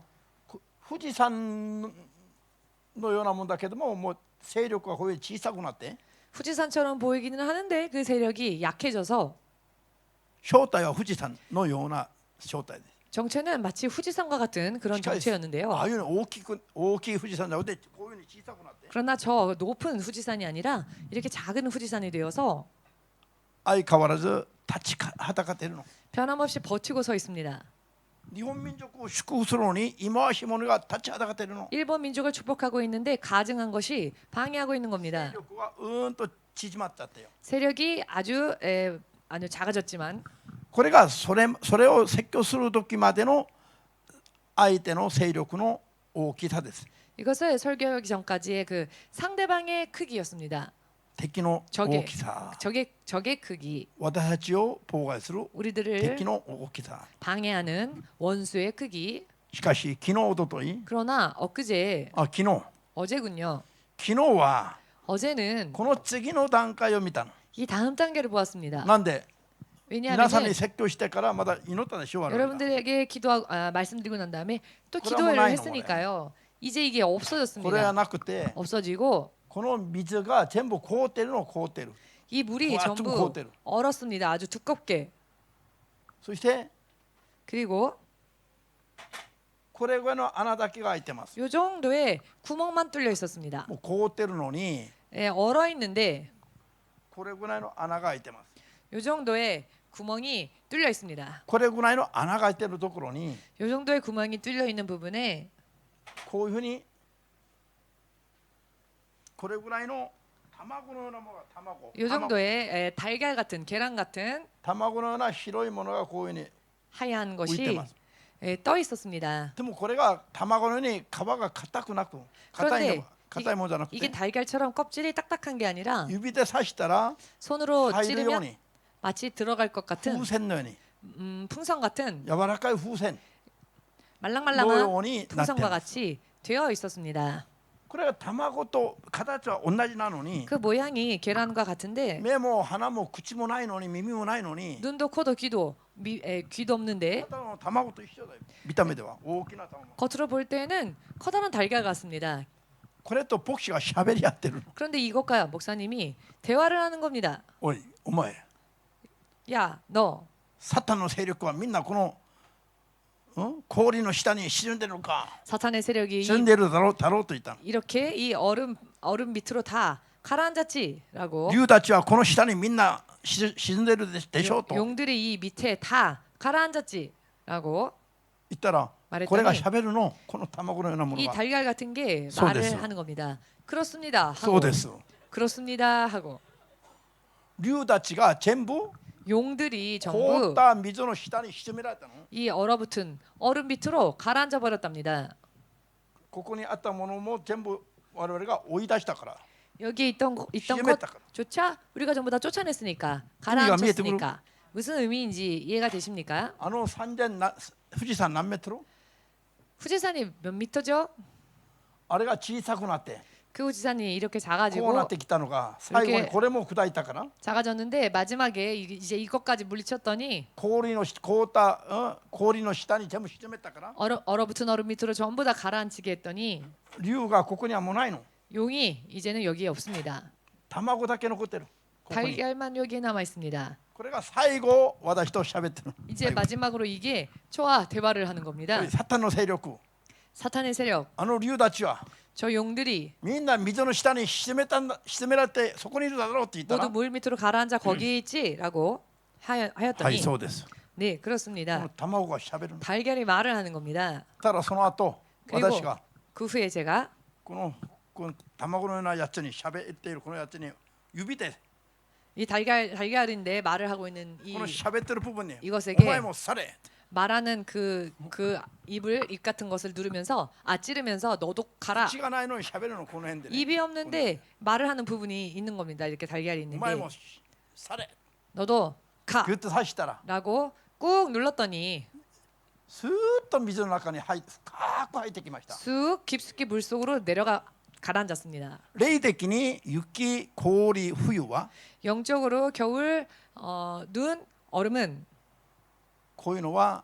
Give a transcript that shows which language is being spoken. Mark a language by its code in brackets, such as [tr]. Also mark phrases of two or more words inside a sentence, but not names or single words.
[ja] 富士山のようなもんだけどももう勢力がこういう小さくなって [ko] 후지산처럼 보이기는 하는데 그 세력이 약해져서 [ja] 正体は富士山のような正体です。 [ko] 정체는 마치 후지산과 같은 그런 [ja] しかし [ko] 정체였는데요. [ja] ああいうの大きい富士山じゃなくてこういうふうに小さくなって [ko] 그러나 저 높은 후지산이 아니라 이렇게 작은 후지산이 되어서 [ja] 相変わらず立ちはだかっているの。 [ko] 변함없이 버티고 서 있습니다. [ja] 日本民族を祝福するのに忌まわしい者が立ちはだかっているの。 [ko] 일본 민족을 축복하고 있는데 가증한 것이 방해하고 있는 [ja] 勢 [ko] 겁니다. [ja] 力はと縮まっちゃってよ。 [ko] 세력이 아주 작아졌지만 [ja] これがそれを説教する時までの相手の勢力の大きさです。 [ko] 이것을 설교하기 전까지의 그 상대방의 크기였습니다. [ja] 敵の大きさ。 [ko] 적의 크기, [ja] 私たちを妨害する [ko] 우리들을 [ja] 敵の大きさ。 [ko] 방해하는 원수의 크기. [ja] しかし昨日おととい [ko] 그러나 엊그제 [ja] 昨日 [ko] 어제군요. [ja] 昨日は [ko] 어제는 [ja] この次の段階を見たの。 [ko] 이 다음 단계를 보았습니다. [ja] なんで皆さん [ko] 왜냐하면 [ja] に説教してからまだ祈ったでしょ。我々が [ko] 여러분들에게 말씀드리고 난 다음에 또 그러면 기도를 나이는 했으니까요. 이제 이게 [ja] これは [ko] 없어졌습니다. [ja] なくて [ko] 없어지고 [ja] この水が全部凍ってるの凍ってる。 [ko] 이 물이 와, 좀 전부 고대로. 얼었습니다. 아주 두껍게. [ja] そして [ko] 그리고 [ja] これぐらいの穴だけが開いてます。 [ko] 요 정도의 구멍만 뚫려 있었습니다. [ja] もう凍ってるのに [ko] 얼어 있는데 [ja] これぐらいの穴が開いてます。 [ko] 요 정도의 구멍이 뚫려 있습니다. [ja] これぐらいの穴が開いてるところに [ko] 요 정도의 구멍이 뚫려 있는 부분에 [ja] こういうふうにこれぐらいの卵のようなものが [ko] 요 정도의 달걀 같은 계란 같은 [ja] 卵のような白いものがこういうふうに [ko] 하얀 [ja] 浮いて [ko] 것이 [ja] ます。 [ko] 떠 있었습니다. [ja] でもこれが卵のように皮が硬くなく硬い [ko] 그런데 [ja] の硬いものじゃなく [ko] 이게 [ja] て [ko] 달걀처럼 껍질이 딱딱한 게 아니라 [ja] 指で刺したら [ko] 손으로 [ja] 入るよう [ko] 찌르면 [ja] に [ko] 마치 들어갈 것 같은 [ja] 風船のように [ko] 풍선 같은 [ja] 柔らかい風船 [ko] 말랑말랑한 [ja] のようになってい [ko] 풍선과 [ja] ます。 [ko] 같이 되어 있었습니다. [ja] これは卵と形は同じなのに [ko] 그 모양이 계란과 같은데 [ja] 目も鼻も口もないのに耳もないのに [ko] 눈도 코도 귀도 귀도 없는데 [ja] ただの卵と一緒だよ。見た目では大きな卵。 [ko] 겉으로 볼 때는 커다란 달걀 같습니다. [ja] これと牧師が喋り合ってるの。 [ko] 그런데 이것과 목사님이 대화를 하는 겁니다. [ja] おいお前 [ko] 야, 너 [ja] サタンの勢力はみんなこの、氷の下に沈んでるのか [ko] 사탄의 세력이 [ja] 沈んでるだろうと言ったの。 [ko] 이렇게 이 얼음 밑으로 다 가라앉았지라고 [ja] 竜たちはこの下にみんな沈んでるでしょうと言 [ko] 용들이 이 밑에 다 가라앉았지라고 [ja] ったら [ko] 말했더니 [ja] これが喋るのこの卵のようなもの [ko] 이 [ja] が [ko] 달걀 같은 게 [ja] そう [ko] 말을 [ja] です。 [ko] 하는 겁니다. 그렇습니다. [ja] そ [ko] 하고 [ja] うです。 [ko] 그렇습니다 하고 [ja] 竜たちが全部 [ko] 용들이 [ja] 凍っ [ko] 전부 [ja] た水の下に沈められたの。 [ko] 이 얼어붙은 얼음 밑으로 가라앉아 버렸답니다. [ja] ここにあったものも全部我々が追い出したから [ko] 여기에 있던 심했다. 것조차 우리가 전부 다 쫓아냈으니까 가라앉혔으니까 무슨 의미인지 이해가 되십니까? [ja] あの富士山何メートル [ko] 후지산이 몇 미터죠? [ja] あれが小さくなって [ko] 그 후지산이 이렇게 [ja] こうな [ko] 작아지고 [ja] ってきたのが最後にこれも砕いたから [ko] 작아졌는데 마지막에 이제 이것까지 물리쳤더니 [ja] 凍った氷の下に全部沈めたから [ko] 얼어붙은 얼음 밑으로 전부 다 가라앉히게 했더니 [ja] 竜がここにはもうないの。 [ko] 용이 이제는 여기에 없습니다. [ja] 卵だけ残ってる。ここに [ko] 달걀만 여기에 남아 있습니다. [ja] これが最後私と喋ってる。 [ko] 이제 마지막으로 이게 저와 대화를 하는 겁니다. [ja] サタンの勢力 [ko] 사탄의 세력, [ja] あの竜たちは [ko] 저 용들이 [ja] みんな水の下に沈められてそこにいるだろうって言ったら [ko] 모두 물 밑으로 가라앉아 거기에 있지라고 [ja] はい [ko] 하였더니 [ja] そうです。 [ko] 네 [ja] こ [ko] 그렇습니다. [ja] の卵が喋るの。 [ko] 달걀이 말을 하는 겁니다. [ja] ただその後 [ko] 그리고 [ja] 私が [ko] 그 후에 제가 [ja] この卵のようなやつに喋っているこのやつに指で [ko] 이 달걀인데 말을 하고 있는 이 [ja] この喋ってる部分に [ko] 이것에게 [ja] お前もされ [ko] 말하는 그 입 같은 것을 누르면서 찌르면서 너도 가라. [ja] 口がないのに喋るのこの辺でね。 [ko] 입이 없는데 말을 하는 부분이 있는 겁니다. 이렇게 달걀이 [ja] お前 [ko] 있는데 [ja] もされ [ko] 너도 가. [ja] グッと刺したら [ko] 라고 꾹 눌렀더니 [ja] スーッと水の中に深く入ってきました。 [ko] 쑥 깊숙이 물속으로 가라앉았습니다. [ja] 霊的に雪、氷、冬は [ko] 영적으로 겨울 눈 얼음은 [ja] こういうのは